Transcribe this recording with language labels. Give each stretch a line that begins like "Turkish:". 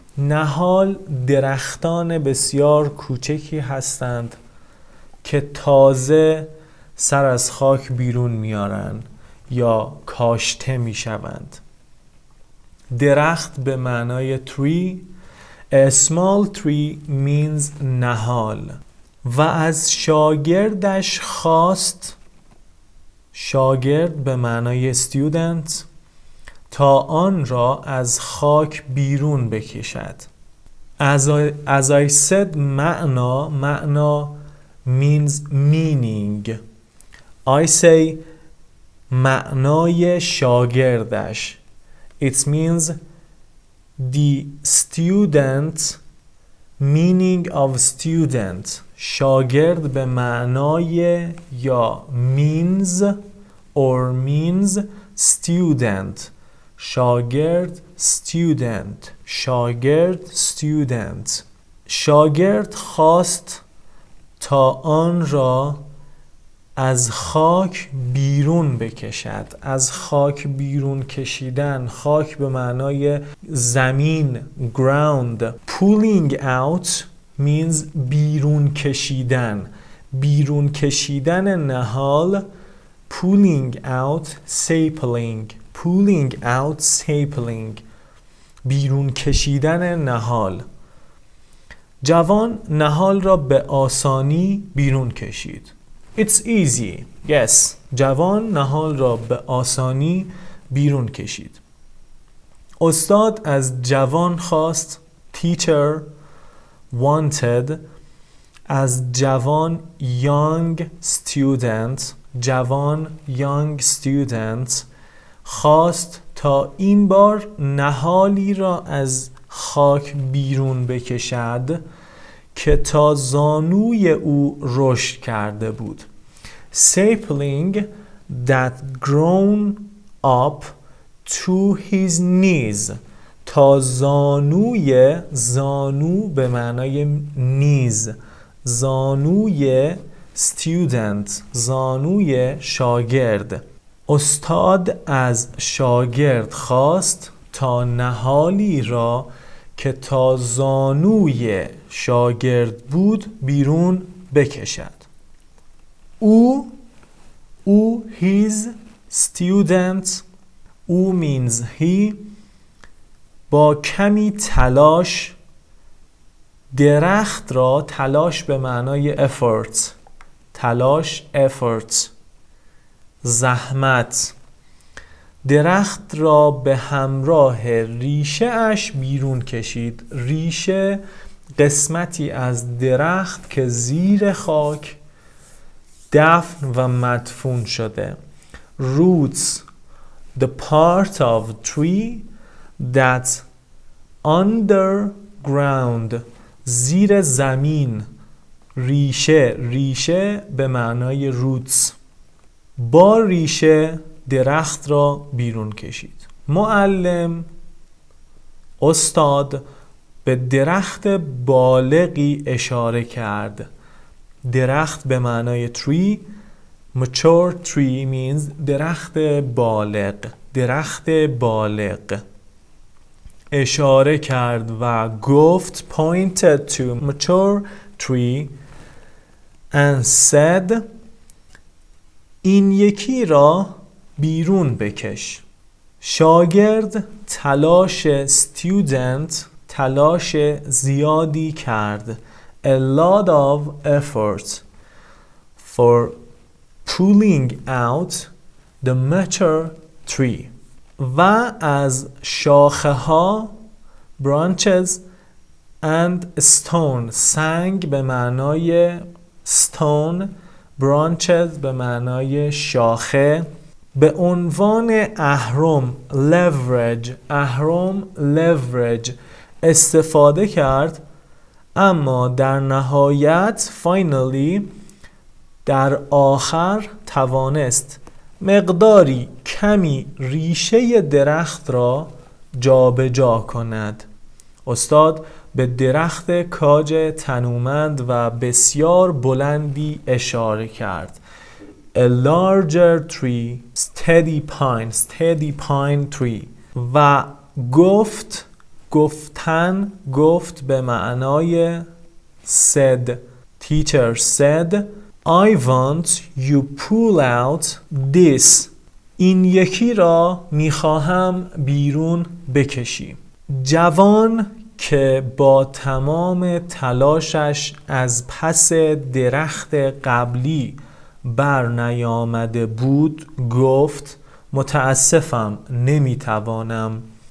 Persian: نهال درختان بسیار کوچکی هستند که تازه سر از خاک بیرون میارن یا کاشته میشوند. درخت به معنای tree.
English: A small tree means نهال.
Persian: و از شاگردش خواست، شاگرد به معنای student، تا آن را از خاک بیرون بکشد.
English: As I said معنا means meaning. I say
Persian: معنای شاگردش.
English: It means the student, meaning of student.
Persian: شاگرد به معنای یا
English: means or means student.
Persian: شاگرد student. شاگرد student. شاگرد خواست تا آن را از خاک بیرون بکشد. از خاک بیرون کشیدن، خاک به معنای زمین، ground.
English: Pulling out means
Persian: بیرون کشیدن. بیرون کشیدن نهال.
English: Pulling out, sapling. Pulling out, sapling.
Persian: بیرون کشیدن نهال. جوان نهال را به آسانی بیرون کشید.
English: It's easy. Yes.
Persian: جوان نهال را به آسانی بیرون کشید. استاد از جوان خواست.
English: Teacher wanted
Persian: از جوان
English: young student.
Persian: جوان
English: young student
Persian: خواست تا این بار نهالی را از خاک بیرون بکشد که تا زانوی او رشد کرده بود.
English: Sapling that grown up to his knees.
Persian: تا زانوی، زانو به معنای نیز، زانوی student، زانوی شاگرد. استاد از شاگرد خواست تا نهالی را که تا زانوی شاگرد بود بیرون بکشد. او
English: his student،
Persian: او means he، با کمی تلاش درخت را، تلاش به معنای effort، تلاش effort، زحمت، درخت را به همراه ریشه اش بیرون کشید. ریشه قسمتی از درخت که زیر خاک دفن و مدفون شده.
English: Roots، the part of tree that underground،
Persian: زیر زمین. ریشه، ریشه به معنای roots. با ریشه درخت را بیرون کشید. معلم، استاد به درخت بالغی اشاره کرد. درخت به معنای tree،
English: mature tree means
Persian: درخت بالغ، درخت بالغ. اشاره کرد و گفت
English: pointed to mature tree and said
Persian: این یکی را بیرون بکش. شاگرد تلاش student، تلاش زیادی کرد.
English: A lot of effort for pulling out the mature tree.
Persian: و از شاخه ها
English: branches and stone،
Persian: سنگ به معنای stone، branches به معنای شاخه، به عنوان اهرم leverage، اهرم leverage استفاده کرد. اما در نهایت finally در آخر توانست مقداری کمی ریشه درخت را جابجا کند. استاد به درخت کاج تنومند و بسیار بلندی اشاره کرد.
English: A larger tree، steady pine، steady pine tree.
Persian: و گفت، گفتن، گفت به معنای said.
English: Teacher said I want you pull out this.
Persian: این یکی را میخواهم بیرون بکشی. جوان که با تمام تلاشش از پس درخت قبلی بر نیامده بود گفت متاسفم نمیتوانم.